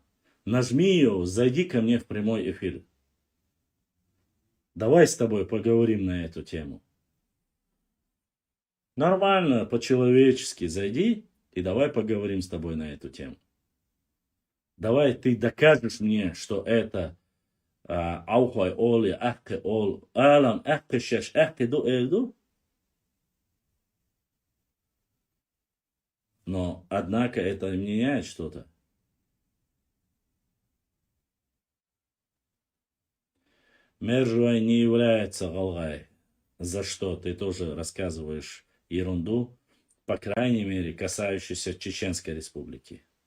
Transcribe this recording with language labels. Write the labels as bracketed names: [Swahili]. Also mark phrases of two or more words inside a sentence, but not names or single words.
[Russian] Нажми ее, зайди ко мне в прямой эфир. Давай с тобой поговорим на эту тему. Нормально, по-человечески зайди и давай поговорим с тобой на эту тему. Давай ты докажешь мне, что это Аухай Оли, Ахке Ол, Алам, Ахке Шеш, Ахке Ду Эльду. Но, однако, это не меняет что-то. Мержуай не является Галгай, за что ты тоже рассказываешь ерунду, по крайней мере, касающуюся Чеченской Республики.